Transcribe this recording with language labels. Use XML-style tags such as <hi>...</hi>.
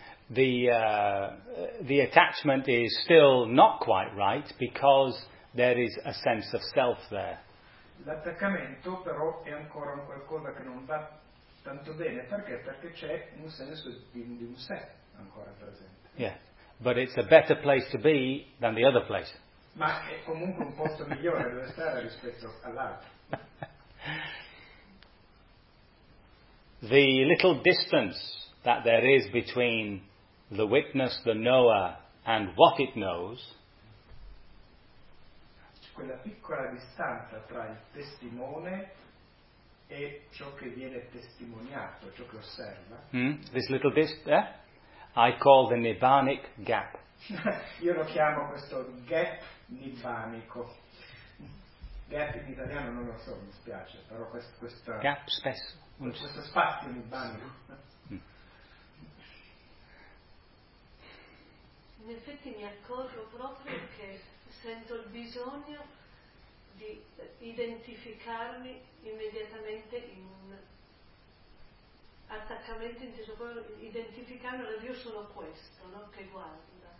<en>The attachment is still not quite right because there is a sense of self there.</en> <it>L'attaccamento però è ancora qualcosa che non va tanto bene. Perché? Perché c'è un senso di un sé ancora presente.</it> <en>Yeah, but it's a better place to be than the other place.</en> <it>Ma è comunque un posto migliore dove stare rispetto all'altro.</it> <en>The little distance that there is between the witness, the knower, and what it knows.</en> <it>Quella piccola distanza tra il testimone e ciò che viene testimoniato, ciò che osserva.</it> <en>This little distance, I call the nibbanic gap.</en> <it>Io lo chiamo questo gap nibbanico. Gap in italiano non lo so, mi spiace, però questo gap spesso. Questo spazio nibbanico. In effetti mi accorgo proprio che sento il bisogno di identificarmi immediatamente in un attaccamento inteso, poi identificarmi, allora io sono questo, no? Che guarda.</it>